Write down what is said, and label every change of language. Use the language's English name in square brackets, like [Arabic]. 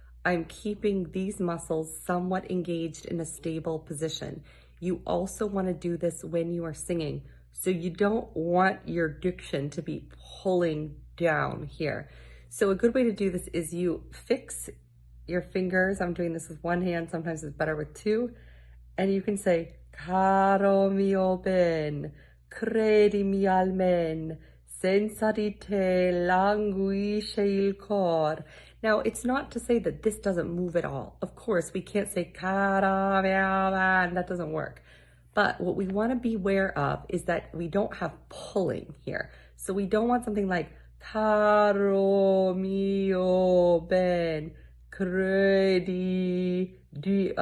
[English] I'm keeping these muscles somewhat engaged in a stable position. You also want to do this when you are singing. So you don't want your diction to be pulling down here. So a good way to do this is you fix your fingers. I'm doing this with one hand. Sometimes it's better with two. And you can say, [Italian] Caro mio ben, credimi almen, senza di te languisce il cor. [English] Now, it's not to say that this doesn't move at all. Of course, we can't say cara, and that doesn't work. But what we want to be aware of is that we don't have pulling here. So we don't want something like [Italian] caro mio ben, credi di.